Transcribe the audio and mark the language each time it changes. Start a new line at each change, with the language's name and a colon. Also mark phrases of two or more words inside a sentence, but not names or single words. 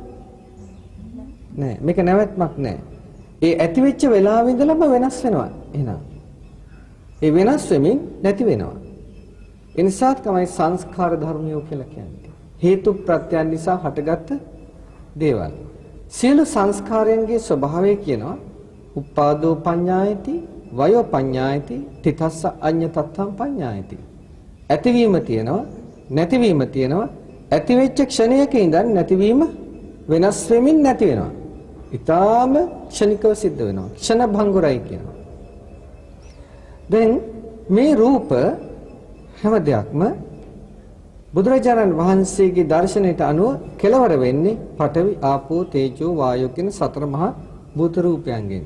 Sinhala: නෑ. මේක නැවැත්මක් නෑ. ඒ ඇති වෙච්ච වෙලාවෙ ඉඳලම වෙනස් වෙනවා. එහෙනම් ඒ වෙනස් වෙමින් නැති වෙනවා. ඒ නිසා තමයි සංස්කාර ධර්මියෝ කියලා කියන්නේ. හේතු ප්‍රත්‍යයන් නිසා හටගත්ත දේවල්. සියලු සංස්කාරයන්ගේ ස්වභාවය කියනවා
Pali: උපාදෝ පඤ්ඤායති, වයෝ පඤ්ඤායති, තිතස්ස අඤ්ඤතත්තම් පඤ්ඤායති.
Sinhala: ඇතිවීම තියෙනවා, නැතිවීම තියෙනවා. ඇති වෙච්ච ක්ෂණයක ඉඳන් නැතිවීම වෙනස් වෙමින් නැති වෙනවා. ඊටාම ක්ෂණිකව සිද්ධ වෙනවා. ක්ෂණ භංගුරයි කියනවා. දැන් මේ රූප හැම දෙයක්ම බුදුරජාණන් වහන්සේගේ දර්ශනයට අනුව කෙලවර වෙන්නේ
Pali: පඨවි, ආපෝ, තේජෝ, වායෝ
Sinhala: කියන සතර මහා භූත රූපයන්ගෙන්.